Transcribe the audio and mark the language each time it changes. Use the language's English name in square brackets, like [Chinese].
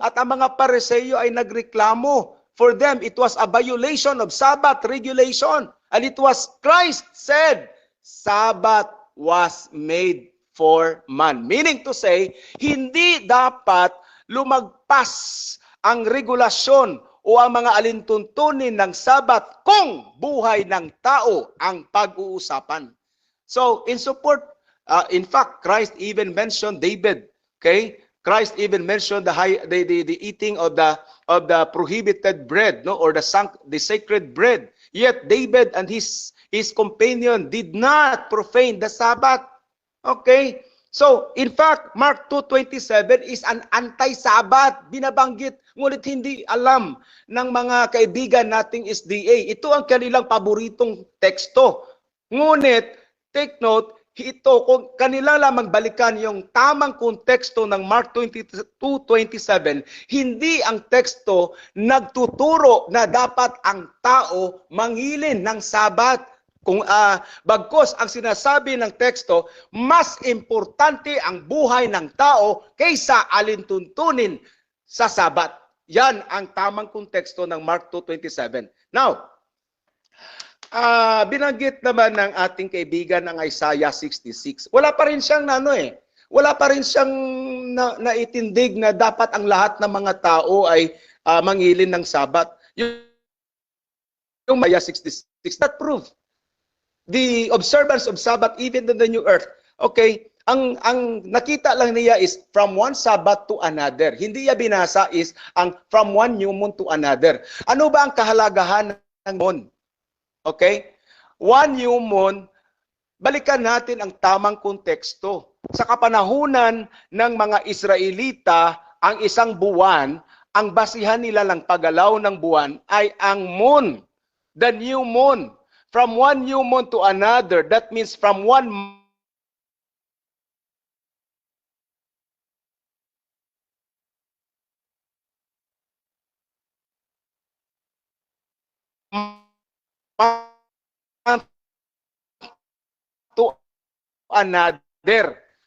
[Filipino] At ang mga Pariseo ay nagreklamo. [English] For them, it was a violation of Sabbath regulation. And it was Christ said, Sabbath was made for man. Meaning to say, [Filipino] hindi dapat lumagpas ang regulasyon o ang mga alintuntunin ng Sabat kung buhay ng tao ang pag-uusapan. [English] So, in support, in fact, Christ even mentioned David. Okay? Christ even mentioned the eating of the prohibited bread, no, or the sacred bread. Yet David and his companion did not profane the Sabbath. Okay? So, in fact, Mark 2:27 is an anti-Sabbath. [Filipino] Binabanggit, ngunit hindi alam ng mga kaibigan nating SDA. Ito ang kanilang paboritong teksto. Ngunit, [English] take note, [Filipino] ito, kung kanila lamang balikan yung tamang konteksto ng Mark 2:27, hindi ang teksto nagtuturo na dapat ang tao mangilin ng Sabat. Kung bagkos ang sinasabi ng teksto, mas importante ang buhay ng tao kaysa alintuntunin sa Sabat. Yan ang tamang konteksto ng Mark 2:27. Now, binanggit naman ng ating kaibigan ang Isaiah 66. Wala pa rin siyang wala pa rin siyang naitindig na dapat ang lahat ng mga tao ay mangilin ng Sabat. [English] Yung Isaiah 66, that proof the observance of Sabbath even in the new earth. Okay, [Filipino] ang nakita lang niya [English] is from one Sabbath to another. [Filipino] Hindi niya binasa [English] is ang from one new moon to another. [Filipino] Ano ba ang kahalagahan ng moon? Okay? [English] One new moon, [Filipino] balikan natin ang tamang konteksto. Sa kapanahunan ng mga Israelita, ang isang buwan, ang basihan nila ng paggalaw ng buwan ay ang moon, [English] the new moon. From one new moon to another, that means from one month to another.